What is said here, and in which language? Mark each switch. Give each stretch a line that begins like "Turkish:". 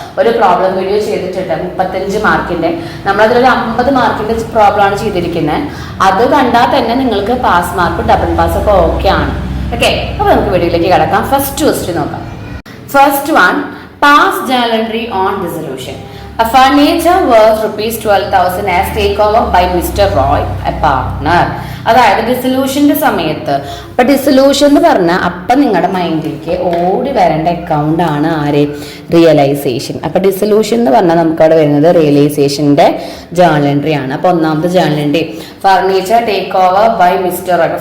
Malayalam: ഒരു problem video ചെയ്തിട്ടുണ്ട് 35 മാർക്കിൻ്റെ. നമ്മളതിലൊരു 50 മാർക്കിൻ്റെ പ്രോബ്ലമാണ് ചെയ്തിരിക്കുന്നത്. അത് കണ്ടാൽ തന്നെ നിങ്ങൾക്ക് പാസ് മാർക്ക്, ഡബിൾ പാസ് ഒക്കെ ഓക്കെ ആണ്. ഓക്കെ, അപ്പോൾ നമുക്ക് വീഡിയോയിലേക്ക് കടക്കാം. ഫസ്റ്റ് ക്വസ്റ്റ്യൻ നോക്കാം.
English: First one, pass journal entry on dissolution. A furniture worth ₹12,000 as takeover by Mr. Roy, a partner.
Malayalam: അതായത് ഡിസൊല്യൂഷൻ്റെ സമയത്ത്, അപ്പം ഡിസൊല്യൂഷൻ എന്ന് പറഞ്ഞാൽ അപ്പം നിങ്ങളുടെ മൈൻഡിലേക്ക് ഓടി വരേണ്ട അക്കൗണ്ട് ആണ് ആര്? റിയലൈസേഷൻ. അപ്പം ഡിസൊല്യൂഷൻ എന്ന് പറഞ്ഞാൽ നമുക്ക് അവിടെ വരുന്നത് റിയലൈസേഷൻ്റെ ജേണൽ എൻട്രി ആണ്. അപ്പോൾ ഒന്നാമത്തെ journal entry,
English: Furniture take over by mister Roy.